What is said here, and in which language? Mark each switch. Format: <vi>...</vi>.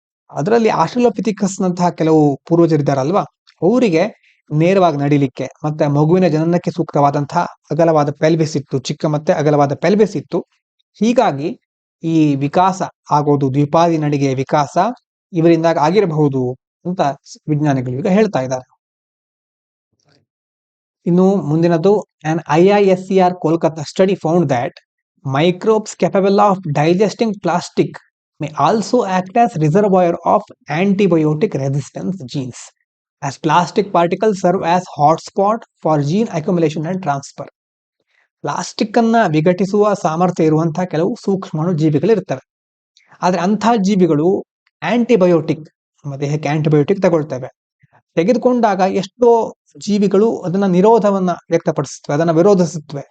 <kn>ಅದರಲ್ಲಿ ಆಸ್ಟ್ರಲೋಪಿಥಿಕಸ್ ನಂತಹ ಕೆಲವು ಪೂರ್ವಜರಿದ್ದಾರಲ್ವಾ, ಅವರಿಗೆ ನೇರವಾಗಿ ನಡಿಲಿಕ್ಕೆ ಮತ್ತೆ ಮಗುವಿನ ಜನನಕ್ಕೆ ಸೂಕ್ತವಾದಂತಹ ಅಗಲವಾದ ಪೆಲ್ವಿಸ್ ಇತ್ತು, ಚಿಕ್ಕ ಮತ್ತೆ ಅಗಲವಾದ ಪೆಲ್ವಿಸ್ ಇತ್ತು. ಹೀಗಾಗಿ ಈ ವಿಕಾಸ ಆಗೋದು, ದ್ವಿಪಾದಿ ನಡಿಗೆಯ ವಿಕಾಸ ಇವರಿಂದಾಗ ಆಗಿರಬಹುದು ಅಂತ ವಿಜ್ಞಾನಿಗಳು ಈಗ ಹೇಳ್ತಾ ಇದ್ದಾರೆ. ಇನ್ನು ಮುಂದಿನದು,</kn> <en>an IISER Kolkata study found that microbes capable of digesting plastic may also act as reservoir of antibiotic resistance genes, as plastic particles serve as hotspot for gene accumulation and transfer.</en> <kn>Plastic ಅನ್ನ ವಿಘಟಿಸುವ ಸಾಮರ್ಥ್ಯ ಇರುವಂತಹ ಕೆಲವು ಸೂಕ್ಷ್ಮಾಣು ಜೀವಿಗಳು ಇರ್ತವೆ. ಆದ್ರೆ ಅಂತಹ ಜೀವಿಗಳು ಆಂಟಿಬಯೋಟಿಕ್, ನಮ್ಮ ದೇಹಕ್ಕೆ ಆಂಟಿಬಯೋಟಿಕ್ ತಗೊಳ್ತವೆ. ತೆಗೆದುಕೊಂಡಾಗ ಎಷ್ಟೋ ಜೀವಿಗಳು ಅದನ್ನ ನಿರೋಧವನ್ನ ವ್ಯಕ್ತಪಡಿಸುತ್ತವೆ, ಅದನ್ನ ವಿರೋಧಿಸುತ್ತವೆ.</kn>